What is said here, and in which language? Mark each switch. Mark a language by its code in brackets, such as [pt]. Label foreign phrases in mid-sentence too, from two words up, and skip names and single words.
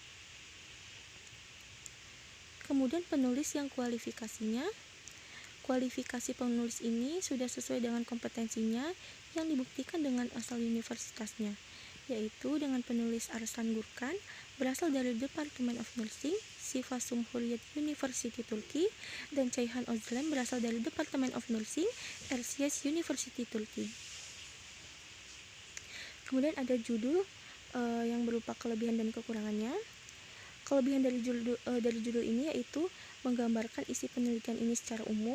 [id] Kemudian penulis yang kualifikasinya. Kualifikasi penulis ini sudah sesuai dengan kompetensinya yang dibuktikan dengan asal universitasnya, yaitu dengan penulis Arslan Gurkan berasal dari Department of Nursing Sivaskom Kocaeli University Turkey dan Kayhan Özlem berasal dari Department of Nursing Erciyes University Turkey. Kemudian ada judul yang berupa kelebihan dan kekurangannya. Kelebihan dari judul ini yaitu menggambarkan isi penelitian ini secara umum.